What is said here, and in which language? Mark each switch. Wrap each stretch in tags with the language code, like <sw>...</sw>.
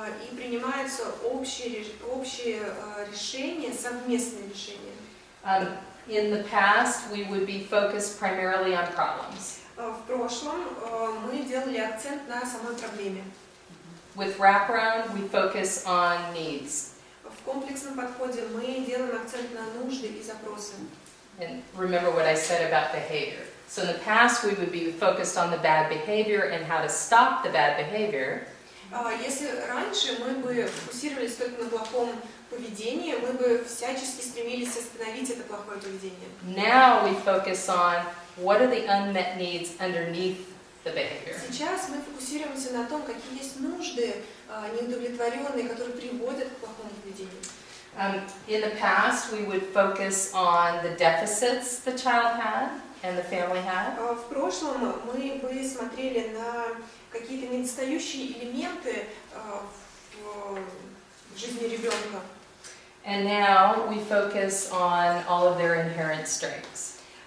<ru>И принимаются общие решения, совместные решения.</ru> <en>In the past, we would be focused primarily on problems.</en> <ru>В прошлом мы делали акцент на самой проблеме.</ru> <en>With wraparound, we focus on needs.</en> <ru>В комплексном подходе мы делаем акцент на нужды и запросы.</ru> <en>And remember what I said about behavior. So in the past, we would be focused on the bad behavior and how to stop the bad behavior.</en> <ru>Если раньше мы бы фокусировались только на плохом поведении, мы бы всячески стремились остановить это плохое поведение.</ru> <en>Now we focus on what are the unmet needs underneath the behavior.</en> <ru>Сейчас мы фокусируемся на том, какие есть нужды неудовлетворенные, которые приводят к плохому поведению.</ru> <en>In the past, we would focus on the deficits the child had and the family had.</en> <ru>В прошлом мы бы смотрели на какие-то недостающие элементы в жизни ребенка.</ru> <en>And now we focus on all of their inherent strengths.</en>